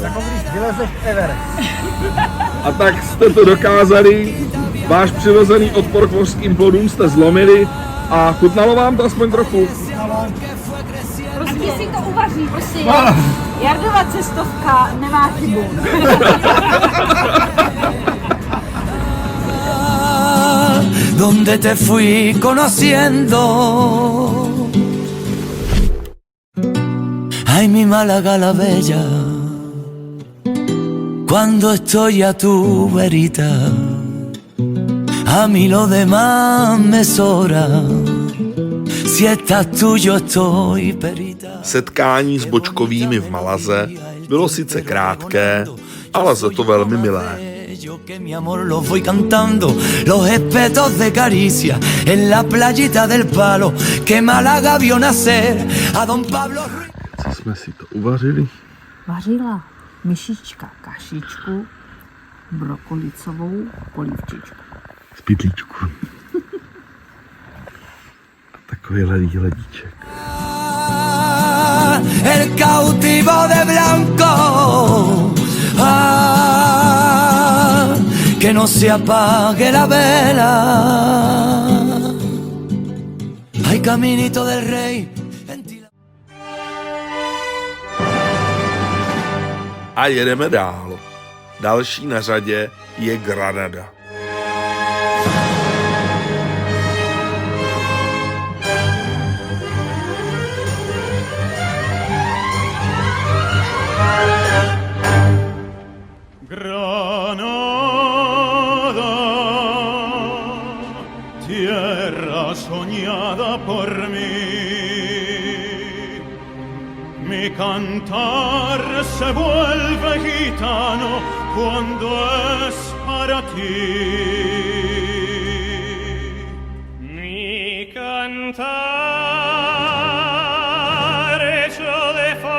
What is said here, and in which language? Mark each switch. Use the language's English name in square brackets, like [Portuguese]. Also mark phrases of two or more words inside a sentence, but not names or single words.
[Czech] Vylezeš Everest. A tak jste to dokázali, váš přirozený odpor k mořským plodům jste zlomili a chutnalo vám to aspoň trochu. Prostě si to uvaří, prostě Jardova cestovka nemá chybu. [Spanish] Donde te fui conociendo. Ay, mi Málaga la bella, cuando estoy a tu verita, a mí lo demás me sobra. Si estás tú, yo estoy perita. [Czech] Setkání s Bočkovými v Malaze bylo sice krátké, ale za to velmi milé. [Spanish] Que mi amor los voy cantando, los espetos de caricia en la playita del Palo, que Málaga vio nacer a don Pablo. [Czech] Co jsme si to uvařili? Vařila myšička kašičku, brokolicovou polívčičku. Z pytlíčku. A takovýhle ledíček. [Spanish] El cautivo de blanco, que no se apague la vela. Hay caminito del rey. [Czech] A jedeme dál. Další na řadě je Granada. [Spanish] Granada, tierra soñada por mí, mi cantar se vuelve gitano cuando es para ti. Mi cantar hecho de